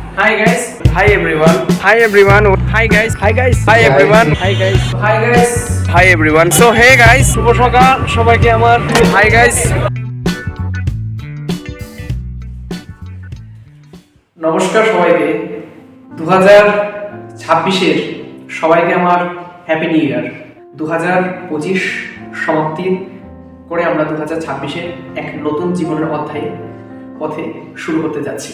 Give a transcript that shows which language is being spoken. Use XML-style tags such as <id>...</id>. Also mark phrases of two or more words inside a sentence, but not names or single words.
<en>Hi guys. Hi everyone. Hi everyone. Hi guys. Hi guys. Hi everyone. Hi guys. Hi guys. Hi everyone. So hey guys,</en> <bn>শুভ সকাল সবাইকে আমার</bn> <en>Hi guys.</en> <bn>নমস্কার সবাইকে। 2026-এর সবাইকে আমার</bn> <en>happy new year.</en> <bn>2025 সমাপ্তি করে আমরা 2026-এর এক নতুন জীবনের অধ্যায় পথে শুরু করতে যাচ্ছি।</bn>